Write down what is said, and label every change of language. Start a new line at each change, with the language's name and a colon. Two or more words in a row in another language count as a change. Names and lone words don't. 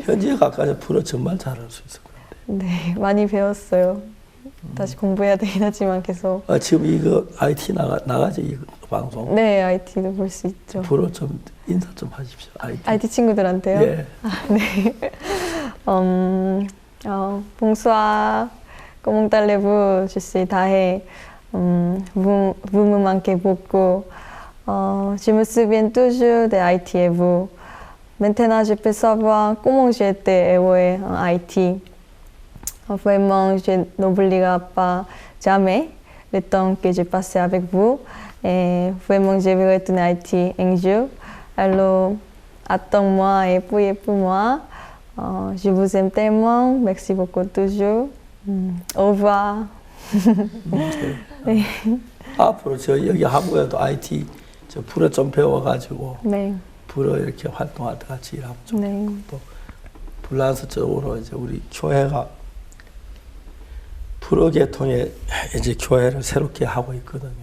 Korean: 현지에 가까워서 불어 정말 잘할 수 있을 것 같아요. 네, 많이 배웠어요. 다시 공부해야 되긴 하지만 계속. 지금 이거 IT 나가죠, 이 방송? 네, IT도 볼 수 있죠. 불어 좀 인사 좀 하십시오. IT 친구들한테요? 예. 네.
French: Bonsoir, comment allez-vous? Je suis Tahe. Vous me manquez beaucoup. Je me souviens toujours de IT et vous. Maintenant, je peux savoir comment j'ai été évolué en IT. Vraiment, je n'oublierai pas jamais le temps que j'ai passé avec vous. Et vraiment, je vais retourner à IT un jour. Alors, attends-moi et priez pour moi. Je vous aime tellement. Merci beaucoup toujours. Au revoir.
Korean: 네. 앞으로 저 여기 한국에도 IT 저 불어 좀 배워가지고 네. 불어 이렇게 활동할 때 같이 일하면 좋고 네. 또 불란서 쪽으로 이제 우리 교회가 불어 계통의 이제 교회를 새롭게 하고 있거든요.